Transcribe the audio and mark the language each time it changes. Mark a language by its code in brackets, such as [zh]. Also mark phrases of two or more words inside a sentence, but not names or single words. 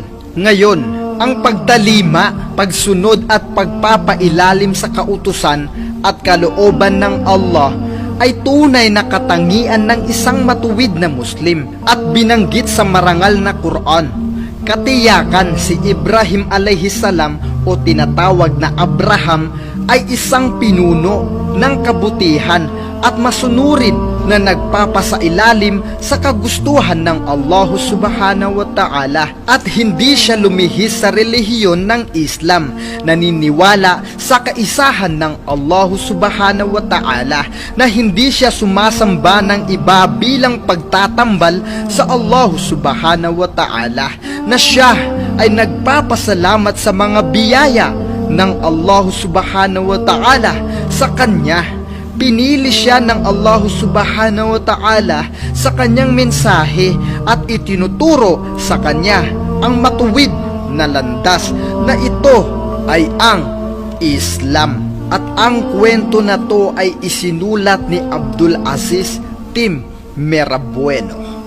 [tl] Ngayon, ang pagtalima, pagsunod at pagpapailalim sa kautusan at kalooban ng Allah ay tunay na katangian ng isang matuwid na Muslim, at binanggit sa marangal na Quran. Katiyakan si Ibrahim [ar] عليه السلام [tl] o tinatawag na Abraham ay isang pinuno ng kabutihan at masunurin na nagpapasailalim sa kagustuhan ng Allah [ar] سبحانه وتعالى, [tl] at hindi siya lumihis sa relihiyon ng Islam. Naniniwala sa kaisahan ng Allah [ar] سبحانه وتعالى, [tl] na hindi siya sumasamba ng iba bilang pagtatambal sa Allah [ar] سبحانه وتعالى, [tl] na siya ay nagpapasalamat sa mga biyaya ng Allah [ar] سبحانه وتعالى [tl] sa kanya. Pinili siya ng Allah [ar] سبحانه وتعالى [tl] sa kanyang mensahe at itinuturo sa kanya ang matuwid na landas, na ito ay ang Islam. At ang kwento na to ay isinulat ni Abdul Aziz Tim Merabueno.